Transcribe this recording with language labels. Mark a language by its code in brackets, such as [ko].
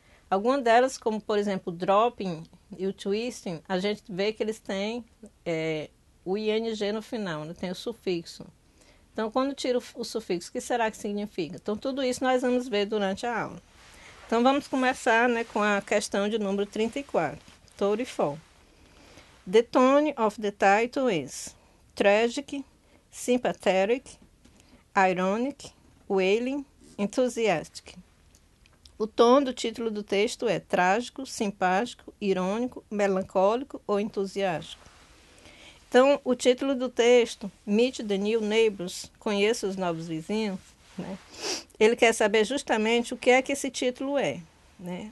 [pt] Algumas delas, como por exemplo o dropping e o twisting, a gente vê que eles têm o ing no final, né? Tem o sufixo. Então, quando tira o sufixo, o que será que significa? Então, tudo isso nós vamos ver durante a aula. Então, vamos começar, né, com a questão de número 34, 34. [en] The tone of the title is tragic, sympathetic, ironic, wailing, enthusiastic. [pt] O tom do título do texto é trágico, simpático, irônico, melancólico ou entusiástico. Então, o título do texto, [en] Meet the New Neighbors, [pt] Conheça os Novos Vizinhos, né? Ele quer saber justamente o que é que esse título é, né?